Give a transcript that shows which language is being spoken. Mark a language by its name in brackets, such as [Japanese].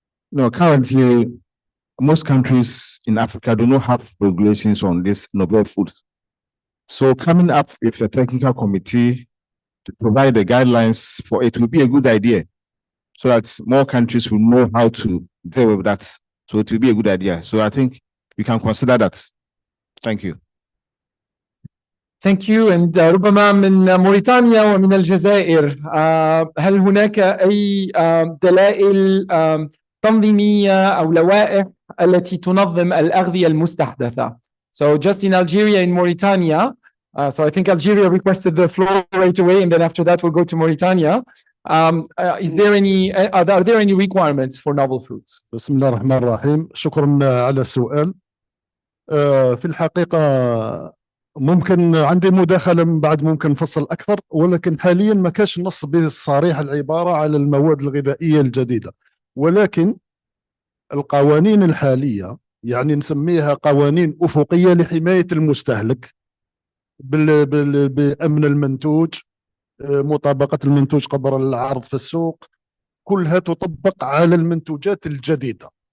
[English] No, currently, most countries in Africa do not have regulations on this novel food. So coming up with a technical committee to provide the guidelines for it will be a good idea, so that more countries will know how to deal with that. So it will be a good idea. So I think we can consider that. Thank you. Thank you. [Arabic] And ربما من موريتانيا ومن الجزائر هل هناك أي دلائل تنظيمية أو لوائح التي تنظم الأغذية المستحدثة? [English] So just in Algeria, in Mauritania, so I think Algeria requested the floor right away, and then after that we'll go to Mauritania. Is there any, are there any requirements for novel foods? [Arabic] بسم الله الرحمن الرحيم. شكرا على السؤال. في الحقيقة ممكن عندي مداخلة من بعد ممكن نفصل أكثر، ولكن حاليا ما كاش نص بصريح العبارة على المواد الغذائية الجديدة، ولكن القوانين الحالية يعني نسميها قوانين أفقية لحماية المستهلك بأمن المنتوج، مطابقة المنتوج قبل العرض في السوق، كلها تطبق على المنتوجات الجديدة.